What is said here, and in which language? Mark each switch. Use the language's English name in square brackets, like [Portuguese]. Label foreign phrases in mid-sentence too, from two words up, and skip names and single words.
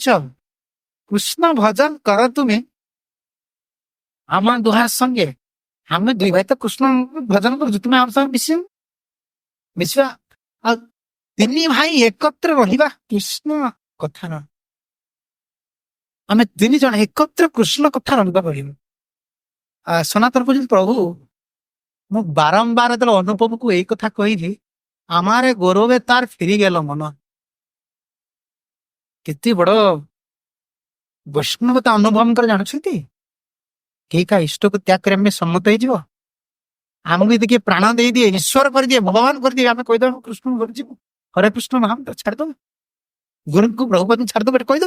[Odia] କୃଷ୍ଣ ଭଜନ କର ତୁମେ ଆମ ଦୁହା ସଙ୍ଗେ, ଆମେ 2 ଭାଇ ତ କୃଷ୍ଣ ଭଜନ କରୁଛୁ, ତୁମେ ଆମ ସାଙ୍ଗେ ମିଶିବା। ଆଉ 3 ଭାଇ ଏକତ୍ର ରହିବା କୃଷ୍ଣ କଥାର, ଆମେ 3 ଜଣ ଏକତ୍ର କୃଷ୍ଣ କଥା ରହିବା କହିବୁ। ସନାତନ କହୁଛନ୍ତି ପ୍ରଭୁ ମୁଁ ବାରମ୍ବାର ଯେତେବେଳେ ଅନୁପମକୁ ଏଇ କଥା କହିଲି, [Bangla] আমারে গৌরবে তার ফিরি গেল মন। [Odia] କେତେ ବଡ ବୈଷ୍ଣବତା ଅନୁଭବଙ୍କର ଜାଣୁଛନ୍ତି? କେହି କାହା ଇଷ୍ଟକୁ ତ୍ୟାଗ କରି ଆମେ ସମ୍ମତ ହେଇଯିବ? ଆମକୁ ଯଦି କିଏ ପ୍ରାଣ ଦେଇଦିଏ, ଈଶ୍ୱର କରିଦିଏ, ଭଗବାନ କରିଦିଏ, ଆମେ କହିଦେବୁ କୃଷ୍ଣଙ୍କୁ ଭରିଯିବୁ, ହରେ କୃଷ୍ଣ ମହାମନ୍ତ୍ର ଛାଡ଼ିଦବୁ, ଗୁରୁଙ୍କୁ ପ୍ରଭୁପାଦଙ୍କୁ ଛାଡ଼ିଦବୁ, ଏଠି କହିଦବୁ?